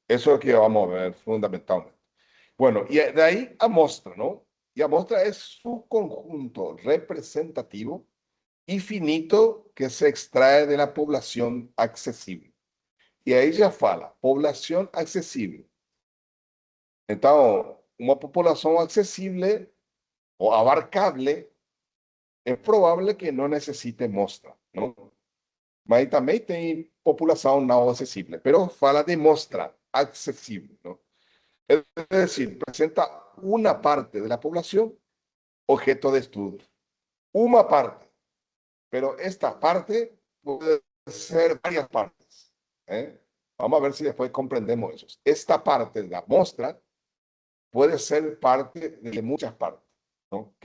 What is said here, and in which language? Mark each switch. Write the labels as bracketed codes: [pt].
[es] Eso es lo que vamos a ver fundamentalmente. Bueno, y de ahí a mostra, ¿no? Y a mostra es su conjunto representativo y finito que se extrae de la población accesible. Y ahí ya fala, población accesible. [pt] Então, uma população acessível ou abarcável é provável que não necessite mostra, não? Mas também tem população não acessível, pero fala de mostra acessível, não? [es] Es decir, presenta una parte de la población objeto de estudio. Una parte, pero esta parte puede ser varias partes. ¿Eh? Vamos a ver si después comprendemos eso. Esta parte de la muestra puede ser parte de muchas partes, ¿no?